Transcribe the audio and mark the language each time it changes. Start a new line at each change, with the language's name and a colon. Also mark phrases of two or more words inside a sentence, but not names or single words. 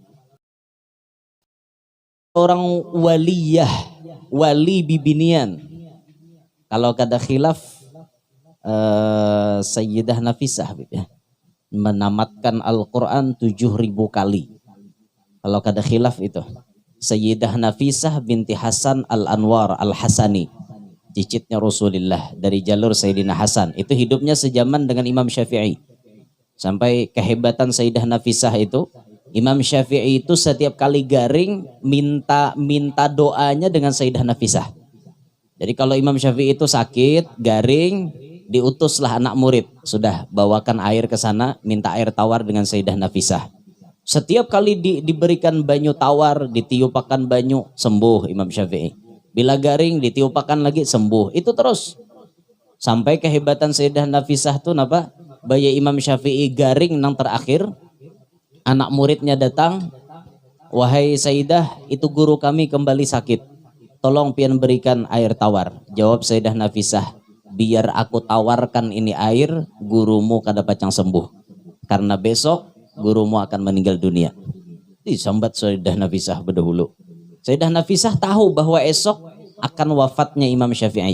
Banjar: Orang waliyah, wali bibinian. Kalau kada khilaf Sayyidah Nafisah ya, menamatkan Al-Quran 7000 kali. Kalau kada khilaf itu Sayyidah Nafisah binti Hasan Al-Anwar Al-Hasani, cicitnya Rasulullah dari jalur Sayyidina Hasan. Itu hidupnya sejaman dengan Imam Syafi'i. Sampai kehebatan Sayyidah Nafisah itu, Imam Syafi'i itu setiap kali garing minta doanya dengan Sayyidah Nafisah. Jadi kalau Imam Syafi'i itu sakit, garing, diutuslah anak murid, sudah bawakan air ke sana, minta air tawar dengan Sayyidah Nafisah. Setiap kali diberikan banyu tawar, ditiupakan banyu, sembuh Imam Syafi'i. Bila garing, ditiupakan lagi, sembuh. Itu terus. Sampai kehebatan Sayyidah Nafisah tuh napa? Bayi Imam Syafi'i garing nang terakhir, anak muridnya datang, wahai Sayyidah, itu guru kami kembali sakit. Tolong pian berikan air tawar. Jawab Sayyidah Nafisah, biar aku tawarkan ini air, gurumu kada pacang sembuh. Karena besok gurumu akan meninggal dunia. Disambat Sayyidah Nafisah berdahulu. Sayyidah Nafisah tahu bahwa esok akan wafatnya Imam Syafi'i.